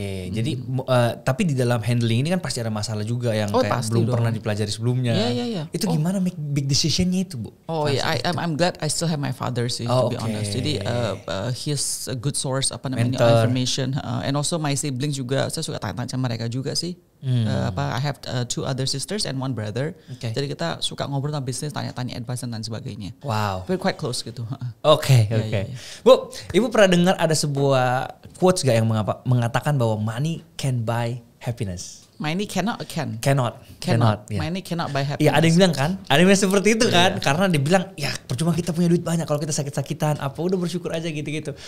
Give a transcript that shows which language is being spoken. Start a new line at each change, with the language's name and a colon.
Indonesian: Jadi tapi di dalam handling ini kan pasti ada masalah juga yang kayak belum pernah dipelajari sebelumnya. Iya. Itu gimana make big decisionnya itu Bu?
English: I'm glad I still have my father sih to be honest. Jadi he's a good source information, and also my siblings
Indonesian: juga saya suka tanya-tanya sama mereka juga sih.
English: I have 2 other sisters and 1 brother.
Indonesian: Jadi kita suka ngobrol tentang bisnis, tanya-tanya advice dan sebagainya.
English: Wow. We're quite close gitu.
Indonesian: Oke. Bu, Ibu pernah dengar ada sebuah quotes gak yang mengatakan bahwa
English: money can buy happiness? Money cannot. Money cannot buy happiness.
Indonesian: Iya, ada yang bilang kan, ada yang bilang seperti itu kan, karena dia bilang ya percuma kita punya duit banyak kalau kita sakit-sakitan, udah bersyukur aja gitu-gitu.